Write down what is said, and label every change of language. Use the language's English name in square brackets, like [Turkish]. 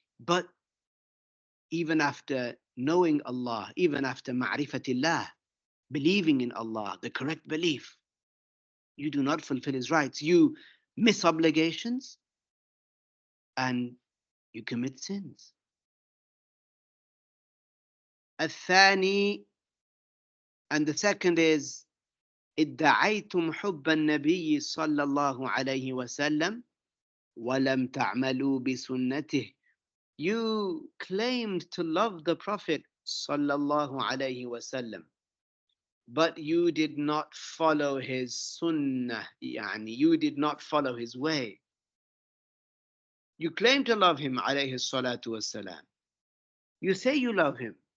[English] But even after knowing Allah, even after ma'rifatillah, believing in Allah, the correct belief, you do not fulfill His rights. You miss obligations and you commit sins. [Arabic] الثاني, [English] and the second is, [Arabic] ادعيتم حب النبي صلى الله عليه وسلم ولم تعملوا بسنته. [English] You claimed to love the Prophet صلى الله عليه وسلم, but you did not follow his sunnah, يعني you did not follow his way. You claim to love him عليه الصلاة والسلام. You say you love him.